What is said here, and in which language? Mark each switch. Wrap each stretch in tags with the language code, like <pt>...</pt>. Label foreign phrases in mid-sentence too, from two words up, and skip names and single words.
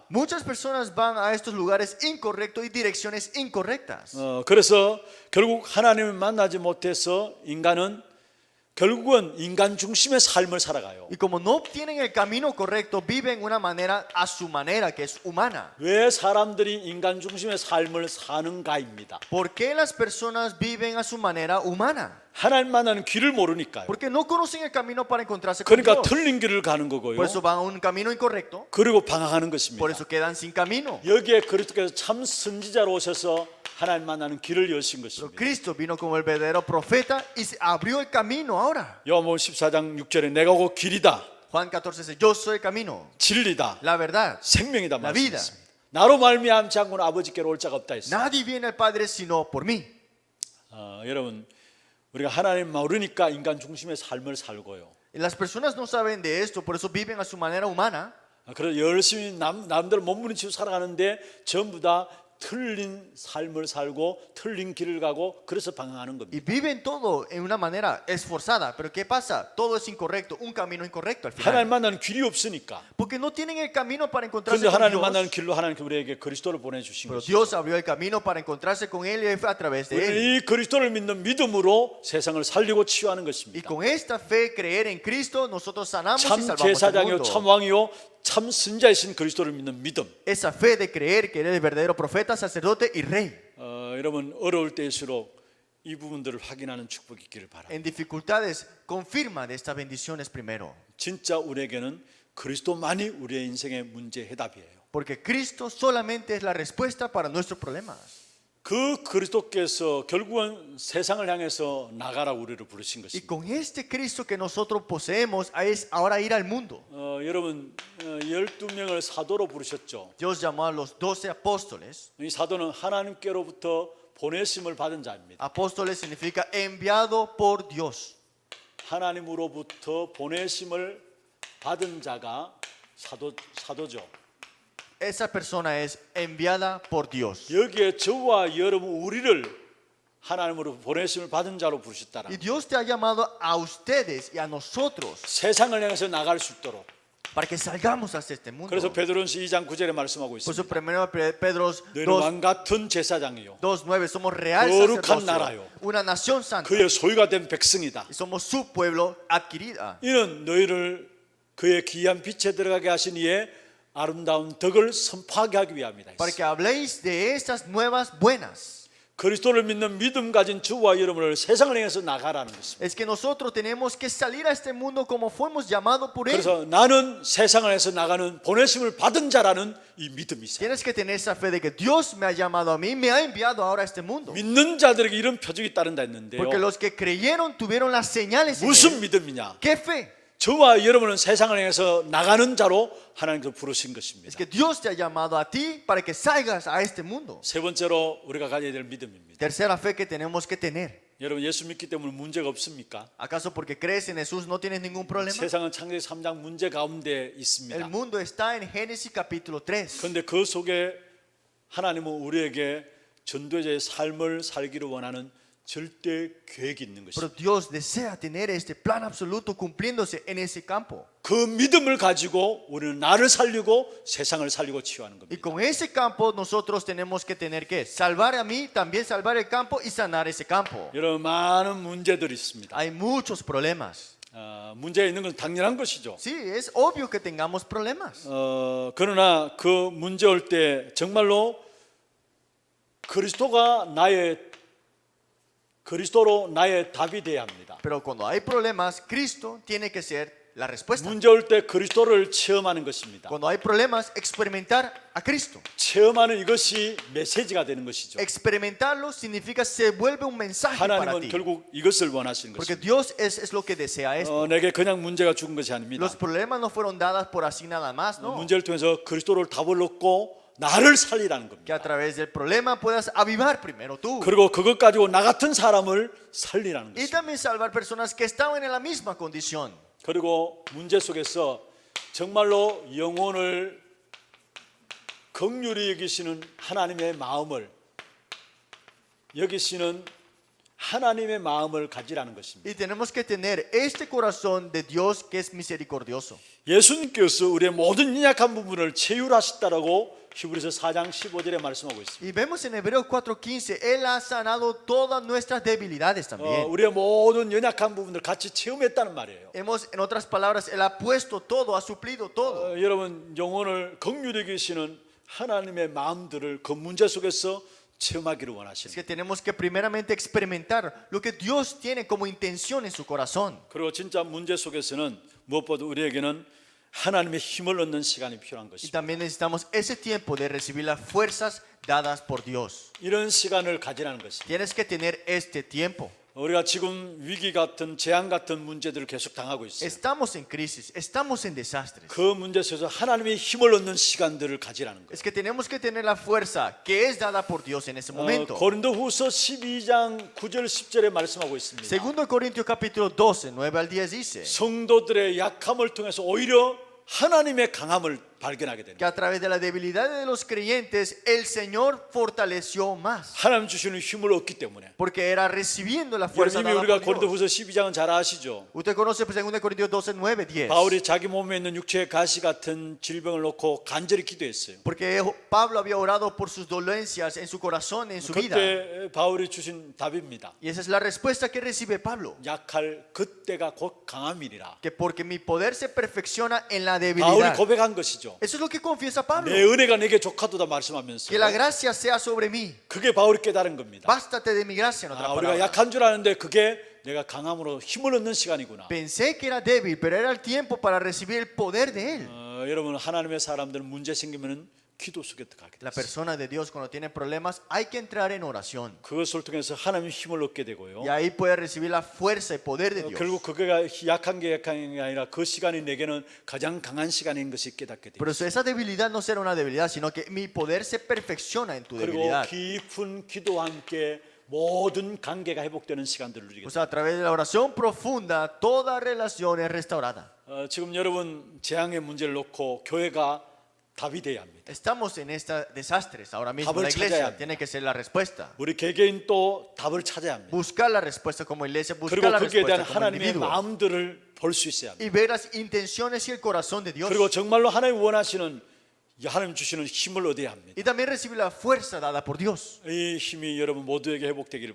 <es>Muchas personas van a estos lugares incorrectos y direcciones incorrectas.</es> <ko>그래서 결국 하나님을 만나지 못해서 인간은 결국은 인간 중심의 삶을 살아가요.</ko> <es>Y como no obtienen el camino correcto, viven una manera a su manera, que es humana.</es> <ko>왜 사람들이 인간 중심의 삶을 사는가입니다.</ko> <es>¿Por qué las personas viven a su manera humana?</es> <ko>하나님 만나는 길을 모르니까요.</ko> <es>Porque no conocen el camino para encontrarse con</es> <ko>그러니까</ko> <es>Dios.</es> <ko>틀린 길을 가는 거고요.</ko> <es>Por eso van a un camino incorrecto.</es> <ko>그리고 방황하는 것입니다.</ko> <es>Por eso quedan sin camino.</es> <ko>여기에 그리스도께서 참 선지자로 오셔서 하나님 만나는 길을 여신</ko> <es>Pero</es> <ko>것입니다.</ko> <es>Cristo vino como el verdadero profeta y se abrió el camino ahora.</es> <ko>요한복음 14장 6절에 내가 곧 길이다</ko> <es>Juan 14 dice, yo soy el camino,</es> <ko>진리다,</ko> <es>la verdad.</es> <ko>생명이다</ko> <es>La vida.</es> <ko>말씀했습니다. 나로 말미암지 않고는 아버지께로 올 자가 없다 했습니다.</ko> <es>Nadie viene al Padre sino por mí.</es> <ko>여러분, 우리가 하나님 모르니까 인간 중심의 삶을 살고요.</ko> <es>Y las personas no saben de esto, por eso viven a su manera humana.</es> <ko>그래서 열심히 남들 몸부림치고 살아가는데 전부 다 틀린 삶을 살고 틀린 길을 가고 그래서 방황하는</ko> <es>Y</es> <ko>겁니다.</ko> <es>viven todo en una manera esforzada. Pero ¿qué pasa? Todo es incorrecto, un camino incorrecto al</es> <ko>하나님</ko> <es>final.</es> <ko>만나는 길이 없으니까.</ko> <es>Porque no tienen el camino para encontrarse</es> <ko>그런데</ko> <es>con</es> <ko>하나님 만나는</ko> <es>Dios.</es> <ko>길로 하나님 우리에게 그리스도를 보내주신</ko> <es>Pero</es> <ko>것이죠.</ko> <es>Dios abrió el camino para encontrarse con Él y fue a través de Él.</es> <ko>우리는 이 그리스도를 믿는 믿음으로 세상을 살리고 치유하는</ko> <es>Y</es> <ko>것입니다.</ko> <es>con esta fe, creer en Cristo, nosotros sanamos y</es> <ko>참</ko> <es>salvamos al</es> <ko>제사장이요 참</ko> <es>mundo.</es> <ko>왕이요 참 선자이신 그리스도를 믿는 믿음.</ko> <es>Esa fe de creer que Él es el verdadero profeta, sacerdote y rey.</es> <ko>여러분 어려울 때일수록 이 부분들을 확인하는 축복이 있기를 바랍니다.</ko> <es>En dificultades, confirma de estas bendiciones primero.</es> <ko>진짜 우리에게는 그리스도만이 우리의 인생의 문제 해답이에요.</ko> <es>Porque Cristo solamente es la respuesta para nuestros problemas.</es> <ko>그 그리스도께서 결국은 세상을 향해서 나가라 우리를 부르신</ko> <es>Y</es> <ko>것입니다.</ko> <es>con este Cristo que nosotros poseemos es ahora ir al mundo.</es> <ko>여러분 12명을 사도로 부르셨죠.</ko> <es>Dios llamó a los 12 apóstoles.</es> <ko>이 사도는 하나님께로부터 보내심을 받은 자입니다.</ko> <es>Apóstoles significa enviado por Dios.</es> <ko>하나님으로부터 보내심을 받은 자가 사도죠.</ko> <es>Esa persona es enviada por Dios.</es> <ko>여기에 저와 여러분 우리를 하나님으로 보내심을 받은 자로 부르셨다라.</ko> <es>Y Dios te ha llamado a ustedes y a nosotros</es> <ko>세상을 향해서 나갈 수 있도록.</ko> <es>para que salgamos hacia este mundo.</es> <ko>그래서 베드로전서 2장 9절에 말씀하고</ko> <es>Por eso</es> <ko>있습니다.</ko> <es>primero Pedro</es> <ko>너희는 왕 같은 제사장이요</ko> <es>2:9 somos real</es> <ko>거룩한</ko> <es>sacerdocio,</es> <ko>나라요.</ko> <es>una nación santa.</es> <ko>그의 소유가 된 백성이다.</ko> <es>Y somos su pueblo adquirida.</es> <ko>이는 너희를 그의 귀한 빛에 들어가게 하신 이의 아름다운 덕을 선포하게 하기 위함이다.</ko> <es>Para que habléis de estas nuevas buenas.</es> <ko>그리스도를 믿는 믿음 가진 저와 여러분을 세상을 향해서 나가라는 것입니다.</ko> <es>Es que nosotros tenemos que salir a este mundo como fuimos llamados por Él.</es> <ko>그래서 나는 세상을 향해서 나가는 보내심을 받은 자라는 이 믿음이 있어요.</ko> <es>Tienes que tener esa fe de que Dios me ha llamado a mí, me ha enviado ahora a este mundo.</es> <ko>믿는 자들에게 이런 표적이 따른다 했는데요.</ko> <es>Porque los que creyeron tuvieron las señales en</es> <ko>무슨</ko> <es>Él.</es> <ko>믿음이냐?</ko> <es>¿Qué fe?</es> <ko>저와 여러분은 세상을 향해서 나가는 자로 하나님께서 부르신</ko> <es>Es</es> <ko>것입니다.</ko> <es>que Dios te ha llamado a ti para que salgas a este mundo.</es> <ko>세 번째로 우리가 가져야 될 믿음입니다.</ko> <es>Tercera fe que tenemos que tener.</es> <ko>여러분 예수 믿기 때문에 문제가 없습니까?</ko> <es>¿Acaso porque crees en Jesús no tienes ningún problema?</es> <ko>세상은 창세기 3장 문제 가운데</ko> <es>El</es> <ko>있습니다.</ko> <es>mundo está en Génesis capítulo 3.</es> <ko>그런데 그 속에 하나님은 우리에게 전도자의 삶을 살기를 원하는 절대 계획이 있는</ko> <es>Pero</es> <ko>것입니다.</ko> <es>Dios desea tener este plan absoluto cumpliéndose en ese campo.</es> <ko>그 믿음을 가지고 우리는 나를 살리고 세상을 살리고 치유하는</ko> <es>Y</es> <ko>겁니다.</ko> <es>con ese campo nosotros tenemos que tener que salvar a mí, también salvar el campo y sanar ese campo.</es> <ko>여러분 많은 문제들이 있습니다.</ko> <es>Hay muchos problemas.</es> <ko>문제가 있는 건 당연한 것이죠.</ko> <es>Sí, es obvio que tengamos problemas.</es> <ko>그러나 그 문제 올 때 정말로 그리스도로 나의 답이 돼야 합니다.</ko> <es>Pero cuando hay problemas, Cristo tiene que ser la respuesta.</es> <ko>문제 올 때 그리스도를 체험하는 것입니다.</ko> <es>Cuando hay problemas, experimentar a Cristo.</es> <ko>체험하는 이것이 메시지가 되는 것이죠.</ko> <es>Experimentarlo significa se vuelve un mensaje para</es> <ko>하나님은</ko> <es>ti.</es> <ko>결국 이것을 원하시는</ko> <es>Porque</es> <ko>것입니다.</ko> <es>Dios es lo que desea esto.</es> <ko>내게 그냥 문제가 죽은 것이 아닙니다.</ko> <es>Los problemas no fueron dadas por así nada más, ¿no?</es> <ko>문제를 통해서 그리스도를 답을 얻고 나를 살리라는</ko> <es>Que a</es> <ko>겁니다.</ko> <es>través del problema puedas avivar primero tú.</es> <ko>그리고 그것 가지고 나 같은 사람을 살리라는</ko> <es>Y</es> <ko>것입니다.</ko> <es>también salvar personas que estaban en la misma condición.</es> <ko>그리고 문제 속에서 정말로 영혼을 긍휼히 여기시는 하나님의 마음을 여기시는 하나님의 마음을 가지라는 것입니다.</ko> <es>Y tenemos que tener este corazón de Dios que es misericordioso.</es> <ko>예수님께서 우리의 모든 연약한 부분을 체휼하셨다라고 히브리서 4장 15절에 말씀하고 있습니다.</ko> <es>Y vemos en Hebreos 4:15, Él ha sanado todas nuestras debilidades también.</es> <ko>우리의 모든 연약한 부분을 같이 체험했다는 말이에요.</ko> <es>Hemos, en otras palabras, Él ha puesto todo, ha suplido todo.</es> <ko>여러분 영혼을 긍휼히 여기시는 하나님의 마음들을 그 문제 속에서 체험하기를</ko> <es>Es</es> <ko>원하시는</ko> <es>que tenemos que primeramente experimentar lo que Dios tiene como intención en su corazón.</es> <ko>그리고 진짜 문제 속에서는 무엇보다 우리에게는 하나님의 힘을 얻는 시간이 필요한</ko> <es>Y</es> <ko>것입니다.</ko> <es>también necesitamos ese tiempo de recibir las fuerzas dadas por Dios.</es> <ko>이런 시간을 가지라는 것입니다.</ko> <es>Tienes que tener este tiempo.</es> <ko>우리가 지금 위기 같은 재앙 같은 문제들을 계속 당하고 있어요.</ko> <es>Estamos en crisis, estamos en desastres.</es> <ko>그 문제 속에서 하나님의 힘을 얻는 시간들을 가지라는 거예요.</ko> <es>Es que tenemos que tener la fuerza que es dada por Dios en ese momento.</es> <ko>고린도후서 12장 9절 10절에 말씀하고 있습니다.</ko> <es>Segundo Corintios capítulo 12, 9 al 10 dice</es> <ko>성도들의 약함을 통해서 오히려 하나님의 강함을 발견하게 되는</ko> <es>que a través de la debilidad de los creyentes el Señor fortaleció más.</es> <ko>하나님 주시는 힘을 얻기 때문에.</ko> <es>Porque era recibiendo la</es> <ko>여러분</ko> <es>fuerza</es> <ko>이미</ko> <es>dada</es> <ko>우리가</ko> <es>por Dios.</es> <ko>고린도후서 12장은 잘 아시죠?</ko> <es>Usted conoce 2 Corintios 12, 9, 10.</es> <ko>바울이 자기 몸에 있는 육체의 가시 같은 질병을 놓고 간절히 기도했어요.</ko> <es>Porque Pablo había orado por sus dolencias en su corazón, en su vida.</es> <ko>그때 바울이 주신 답입니다.</ko> <es>Y esa es la respuesta que recibe Pablo.</es> <ko>약할 그때가 곧 강함이니라.</ko> <es>Que porque mi poder se perfecciona en la</es> <ko>바울이</ko> <es>debilidad.</es> <ko>고백한 것이죠.</ko> <es>Eso es lo que confiesa Pablo.</es> <ko>내 은혜가 내게 족하도다 말씀하면서</ko> <es>Que la gracia sea sobre mí.</es> <ko>그게 바울이 깨달은 겁니다.</ko> <es>Bástate de mi gracia, en otras</es> <ko>우리가</ko> <es>palabras.</es> <ko>약한 줄 아는데 그게 내가 강함으로 힘을 얻는 시간이구나.</ko> <es>Pensé que era débil, pero era el tiempo para recibir el poder de él.</es> <ko>여러분 하나님의 사람들은 문제 생기면은 기도 속에 들어가게</ko> <es>La</es> <ko>돼요.</ko> <es>persona de Dios cuando tiene problemas hay que entrar en oración.</es> <ko>그것을 통해서 하나님의 힘을 얻게 되고요.</ko> <es>Y ahí puede recibir la fuerza y poder de Dios.</es> <ko>결국 그가 약한 게 아니라 그 시간이 내게는 가장 강한 시간인 것이 깨닫게 돼요.</ko> <es>Por eso esa debilidad no será una debilidad, sino que mi poder se perfecciona en tu</es> <ko>그리고</ko> <es>debilidad.</es> <ko>깊은 기도와 함께 모든 관계가 회복되는 시간들을 누리게</ko> <es>O</es> <ko>돼요.</ko> <es>sea, a través de la oración profunda, toda relación es restaurada.</es> <ko>지금 여러분 재앙의 문제를 놓고 교회가 답이 돼야 합니다.</ko> <es>Estamos en estos desastres ahora mismo.</es> <ko>답을</ko> <es>La</es> <ko>찾아야</ko> <es>iglesia</es> <ko>합니다.</ko> <es>tiene que ser la respuesta.</es> <ko>우리 개개인 또 답을 찾아야 합니다.</ko> <es>Buscar la respuesta como iglesia, buscar</es> <ko>그리고</ko> <es>la</es> <ko>거기에 대한</ko> <es>respuesta como</es> <ko>하나님의</ko> <es>individuo.</es> <ko>마음들을 볼 수 있어야 합니다.</ko> <es>Y ver las intenciones y el corazón de Dios.</es> <ko>그리고 정말로 하나님 원하시는 하나님 주시는 힘을 얻어야 합니다.</ko> <es>Y también recibir la fuerza dada por Dios.</es> <ko>이 힘이 여러분 모두에게 회복되기를</ko>